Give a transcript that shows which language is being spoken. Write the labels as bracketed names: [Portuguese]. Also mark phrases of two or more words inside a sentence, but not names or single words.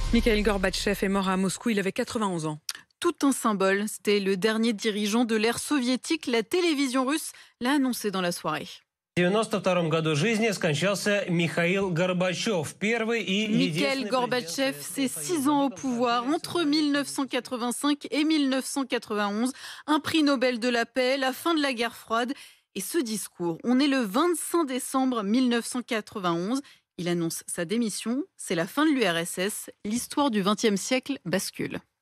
[French] Mikhail Gorbatchev est mort à Moscou, il avait 91 ans. Tout un symbole, c'était le dernier dirigeant de l'ère soviétique. La télévision russe l'a annoncé dans la soirée. [Russian] В 92 году жизни скончался Михаил Горбачев, первый и [French] Mikhail [Russian] единственный [French] Gorbatchev, c'est 6 ans au pouvoir, entre 1985 et 1991, un prix Nobel de la paix, la fin de la guerre froide. Et ce discours, on est le 25 décembre 1991. Il annonce sa démission, c'est la fin de l'URSS, l'histoire du XXe siècle bascule.